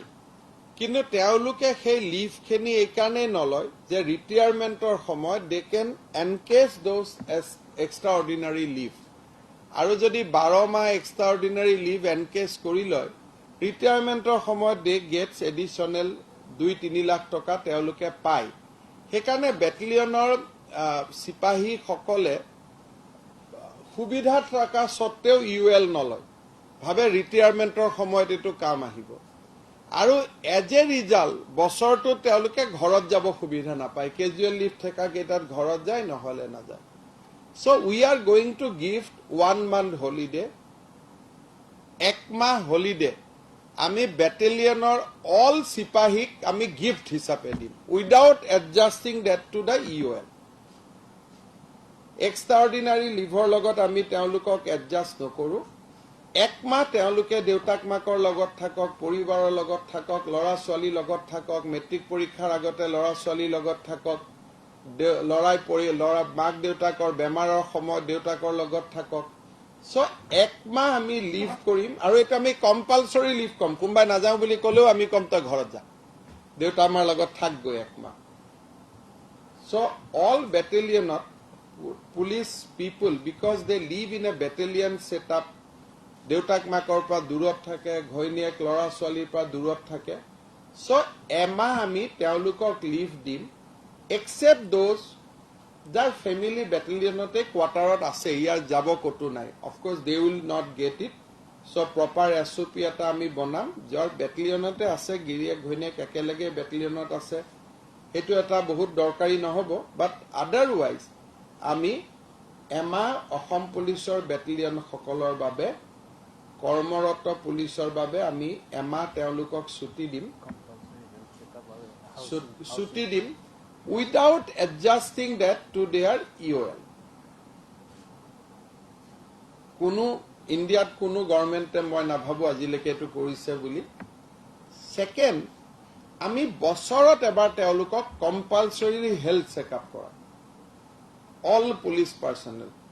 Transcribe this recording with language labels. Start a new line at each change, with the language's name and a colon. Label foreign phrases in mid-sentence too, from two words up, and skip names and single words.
Assamese: কিন্তু তেওঁলোকে সেই লিভ খিনি এই কাৰণে নলয় যে ৰিটায়াৰমেন্টৰ সময়ত
English: they can encash those as extraordinary leave
Assamese: আৰু যদি 12 মাহ
English: extraordinary leave
Assamese: এনকেজ কৰি লয় ৰিটায়াৰমেন্টৰ সময়ত
English: they gets additional 2-3
Assamese: লাখ টকা তেওঁলোকে পায় সেইকাৰণে বেটেলিয়নৰ সিপাহী সকলে সুবিধা থকা সত্ত্বেও ইউএল নলয় ভাবে ৰিটায়াৰমেন্টৰ সময়ত এটো কাম আহিব আৰু
English: as a result
Assamese: বছৰটো তেওঁলোকে ঘৰত যাব সুবিধা নাপায়
English: casual leave
Assamese: থকা কেইটাত ঘৰত যায় নহলে না যায়
English: so we are going to give 1 month holiday
Assamese: একমাহ holiday আমি বেটেলিয়নৰ অল সিপাহীক আমি গিফট হিচাপে দিম
English: without adjusting that to the UL extraordinary leave
Assamese: লগত আমি তেওঁলোকক এডজাস্ট নকৰো একমাহ তেওঁলোকে দেউতাক মাকৰ লগত থাকক পৰিবাৰৰ লগত থাকক লৰা ছোৱালীৰ লগত থাকক মেট্ৰিক পৰীক্ষাৰ আগতে লৰা ছোৱালীৰ লগত থাকক লৰা মাক দেউতাকৰ বেমাৰৰ সময়ত দেউতাকৰ লগত থাকক সো একমাহ আমি লিভ কৰিম আৰু এটা আমি
English: compulsory leave
Assamese: কম কোনবাই নাযাও বুলি কলেও আমি কম তই ঘৰত যা দেউতা আমাৰ লগত থাক গৈ একমাহ সো অল বেটেলিয়নত
English: police people because they live in a battalion setup
Assamese: দেউতাক মাকৰ পৰা দূৰত থাকে ঘৈণীয়েক লৰা ছোৱালীৰ পৰা দূৰত থাকে সো এমাহ আমি তেওঁলোকক লিভ দিম
English: except those
Assamese: যাৰ ফ্যামিলি বেটেলিয়নতে কোৱাৰ্টাৰত আছে ইয়াৰ যাব কতো নাই
English: of course they will not get it so proper SOP
Assamese: এটা আমি বনাম যাৰ বেটেলিয়নতে আছে গিৰিয়েক ঘৈণীয়েক একেলগে বেটেলিয়নত আছে এটো এটা বহুত দৰকাৰী নহব
English: but otherwise
Assamese: আমি এমাহ অসম পুলিচৰ বেটেলিয়ন সকলৰ বাবে কৰ্মৰত পুলিচৰ বাবে আমি এমাহ তেওঁলোকক ছুটি দিম
English: without adjusting that to their EOL
Assamese: কোনো ইন্ডিয়াত কোনো গভৰ্ণমেণ্টে মই নাভাবো আজিলৈকে এটো কৰিছে বুলি সেকেন্ড আমি বছৰত এবাৰ তেওঁলোকক
English: compulsory health checkup
Assamese: কৰা
English: all police personnel